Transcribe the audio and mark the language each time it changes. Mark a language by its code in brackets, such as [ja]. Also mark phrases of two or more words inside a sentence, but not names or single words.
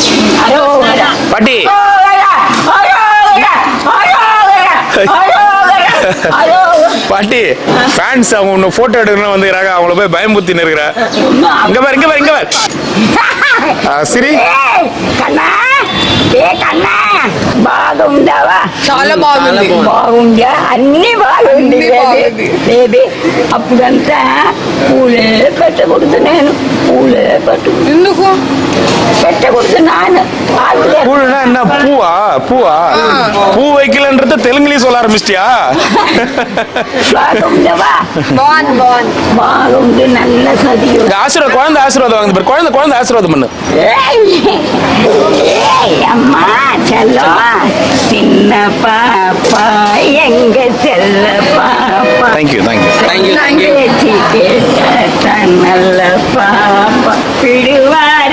[ta] பாட்டி பாட்டி ஃபேன்ஸ் அவங்க உன்னை போட்டோ எடுக்கணும்னு வந்துக்கிறாங்க, அவங்கள போய் பயமுத்தின்னு இருக்கிற. இங்க பாரு இங்க பாரு இங்க பாரு. சரி [te] కన్నా ఏ కన్నా బాగుందావా? చాలా బాగుంది. బాగుందా? అన్ని బాగుంది బేబీ. అప్పుడంతా పూలే పెట్టకూడదు, నేను పూలే ఎందుకు పెట్టకూడదు నాన్న. [ta] பூனா என்ன பூவா? பூவா? பூ வைக்கலன்றது தெலுங்குலயும் சொல்ல ஆரம்பிச்சிட்டியா? [te] బాగుందావా? బాగుంది బాగుంది బాగుంది, నల్ల సదియు. [ta] ஆசீர்வாதம், குழந்தை ஆசீர்வாதம் வாங்க பாரு. குழந்தை ஆசீர்வாதம் பண்ணு. அம்மா செல்லம்மா, சின்ன பாப்பா எங்க செல்ல பாப்பா. [en] thank you thank you. [ta] பேச்சு கேட்ட நல்ல பாப்பா விடுவார்.